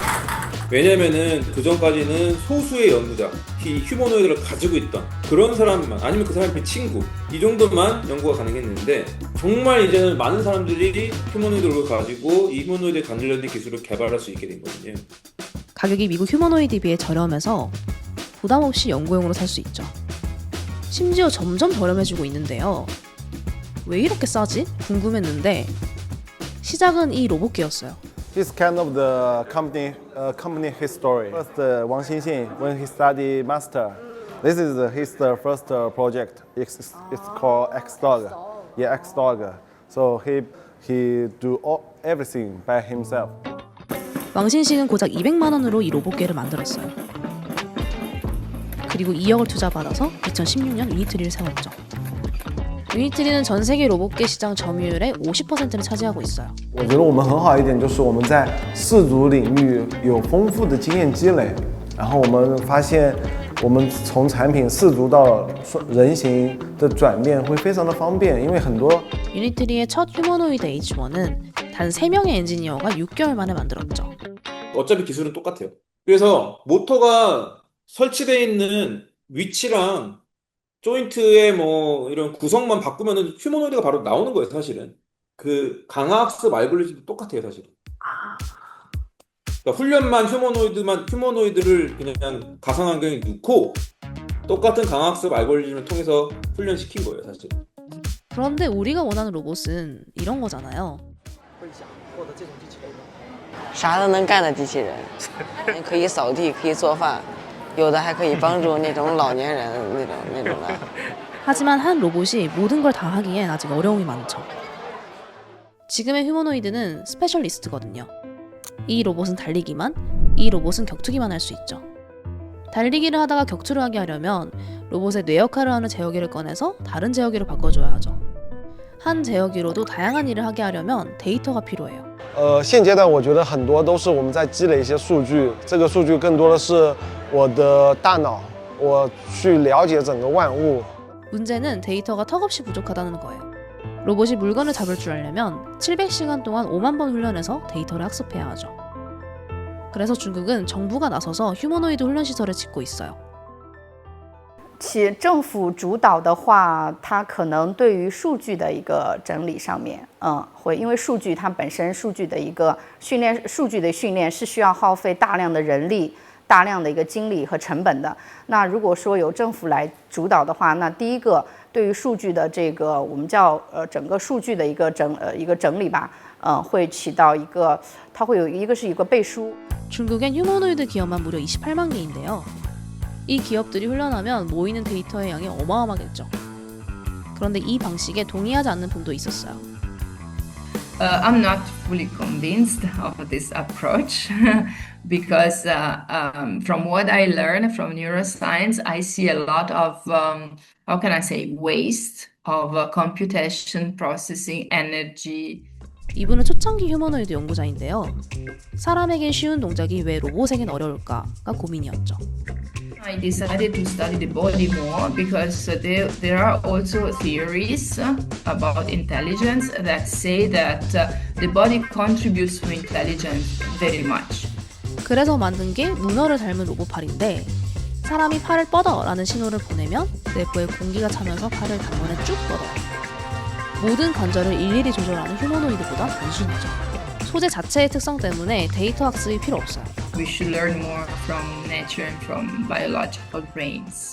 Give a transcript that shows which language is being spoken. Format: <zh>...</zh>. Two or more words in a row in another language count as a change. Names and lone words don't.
<ko>왜냐면은 그 전까지는 소수의 연구자, 이 휴머노이드를 가지고 있던 그런 사람만, 아니면 그 사람의 친구, 이 정도만 연구가 가능했는데 정말 이제는 많은 사람들이 휴머노이드를 가지고 이 휴머노이드에 관련된 기술을 개발할 수 있게 된 거거든요. 가격이 미국 휴머노이드에 비해 저렴해서 부담 없이 연구용으로 살 수 있죠. 심지어 점점 저렴해지고 있는데요. 왜 이렇게 싸지? 궁금했는데 시작은 이 로봇계였어요.</ko> <en>He's kind of the company history. First, Wang Xinxin, when he studied master, this is his first project. It's called X-Dog. Yeah, X-Dog. So he do everything by himself.</en> <ko>왕신씨는 고작 200만 원으로 이 로봇계를 만들었어요. 그리고 2억을 투자받아서 2016년 유니트리를 세웠죠. 유니트리는 전 세계 로봇계 시장 점유율의 50%를 차지하고 있어요.</ko> <zh>我觉得我们很好一点就是我们在四足领域有丰富的经验积累，然后我们发现我们从产品四足到人形的转变会非常的方便，因为很多</zh> <ko>유니트리의 첫 휴머노이드 H1은 단 3명의 엔지니어가 6개월 만에 만들었죠. 어차피 기술은 똑같아요. 그래서 모터가 설치되어 있는 위치랑 조인트의 뭐 이런 구성만 바꾸면은 휴머노이드가 바로 나오는 거예요, 사실은. 그 강화학습 알고리즘도 똑같아요, 사실은. 그러니까 훈련만 휴머노이드를 그냥 가상환경에 넣고 똑같은 강화학습 알고리즘을 통해서 훈련시킨 거예요, 사실. 그런데 우리가 원하는 로봇은 이런 거잖아요.</ko> <zh>啥都能干的机器人，可以扫地，可以做饭，有的还可以帮助那种老年人那种的。</zh> <ko>하지만 한 로봇이 모든 걸 다 하기엔 아직 어려움이 많죠. 지금의 휴머노이드는 스페셜리스트거든요. 이 로봇은 달리기만, 이 로봇은 격투기만 할 수 있죠. 달리기를 하다가 격투를 하게 하려면 로봇의 뇌 역할을 하는 제어기를 꺼내서 다른 제어기로 바꿔줘야 하죠. 한 제어기로도 다양한 일을 하게 하려면 데이터가 필요해요.</ko> <zh>现阶段我觉得很多都是我们在积累一些数据，这个数据更多的是我的大脑，我去了解整个万物。</zh> <ko>문제는 데이터가 턱없이 부족하다는 거예요. 로봇이 물건을 잡을 줄 알려면 700시간 동안 5만 번 훈련해서 데이터를 학습해야 하죠. 그래서 중국은 정부가 나서서 휴머노이드 훈련 시설을 짓고 있어요.</ko> <zh>其政府主导的话，它可能对于数据的一个整理上面，会因为数据它本身数据的一个训练，数据的训练是需要耗费大量的人力、大量的一个精力和成本的。那如果说由政府来主导的话，那第一个对于数据的这个我们叫整个数据的一个整理吧，会起到一个，它会有一个是一个背书。</zh> <ko>중국엔 휴머노이드 기업만 무려 28만 개인데요. 이 기업들이 훈련하면 모이는 데이터의 양이 어마어마하겠죠. 그런데 이 방식에 동의하지 않는 분도 있었어요.</ko> <en>I'm not fully convinced of this approach because from what I learned from neuroscience, I see a lot of, how can I say, waste of computation, processing, energy.</en> <ko>이분은 초창기 휴머노이드 연구자인데요. 사람에겐 쉬운 동작이 왜 로봇에겐 어려울까가 고민이었죠.</ko> <en>I decided to study the body more because there are also theories about intelligence that say that the body contributes to intelligence very much.</en> <ko>그래서 만든 게 문어를 닮은 로봇팔인데 사람이 팔을 뻗어라는 신호를 보내면 내부에 공기가 차면서 팔을 단번에 쭉 뻗어요. 모든 관절을 일일이 조절하는 휴머노이드보다 단순하죠. 소재 자체의 특성 때문에 데이터 학습이 필요 없어요.</ko> <en>We should learn more from nature and from biological brains.</en>